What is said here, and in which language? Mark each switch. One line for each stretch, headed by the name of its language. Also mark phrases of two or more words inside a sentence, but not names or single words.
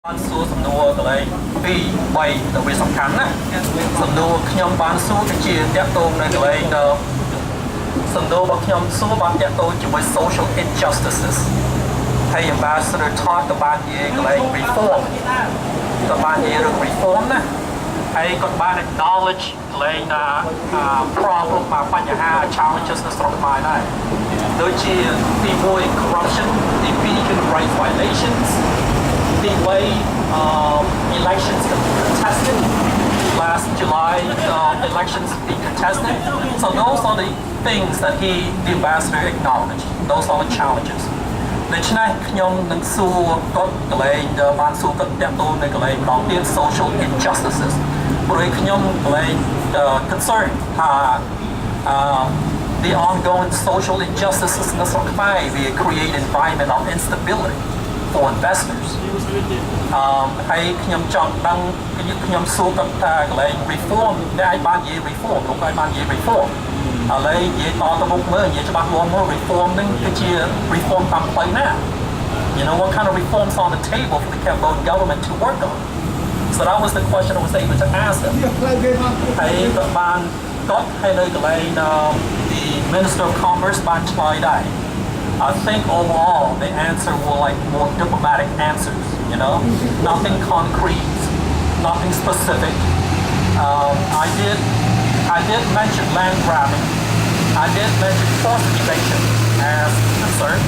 Khmer: បានសួរសំណួរកន្លែង2 3ទៅវាសំខាន់ណាសំណួរខ្ញុំបានសួរគឺជាតាក់ទ ងនៅកន្លែងសំណួររបស់ខ្ញុំសួរបានតាក់ទងជាមួយ
English: social injustices
Khmer: ហើយ Ambassador ថតទៅបាននិយាយកន្លែង reform ទៅបាននិយាយរឿង reform ណាហើយគាត់បាន acknowledge កន្លែងproblem បញ្ហា challenges នៅស្រុកខ្មែរដែរដូចជាទី1 corruption ទី2
English: human rights violations the way elections contested last July elections being contested. So those are the things that the ambassador acknowledged. Those are the challenges.
Khmer: ដូច្នេះខ្ញុំនឹងសួរគាត់កន្លែងបានសួរគាត់តាក់ទងនៅកន្លែងម្ដងទៀត
English: social injustices
Khmer: ព្រោះខ្ញុំកន្លែង concern ថា
English: the ongoing social injustices in the Sokhmai will create an environment of instability for investors.
Khmer: ហើយខ្ញុំចង់ដឹងខ្ញុំសួរគាត់ថាកន្លែង reform ដែលអាចបាននិយាយ reform លោកអាចបាននិយាយ reform ឥឡូវនិយាយតទៅមុខមើលនិយាយច្បាស់លាស់មក reform នឹងគឺជា reform តាមផ្លូវណា
English: You know what kind of reforms on the table for the Cambodian government to work on? So that was the question I was able to ask them.
Khmer: ហើយគាត់បានគាត់ឲ្យនៅកន្លែង
English: the Minister of Commerce
Khmer: បានឆ្លើយដែរ
English: I think overall the answer were like more diplomatic answers, you know, nothing concrete, nothing specific. I did mention land grabbing. I did mention forced eviction as concerns.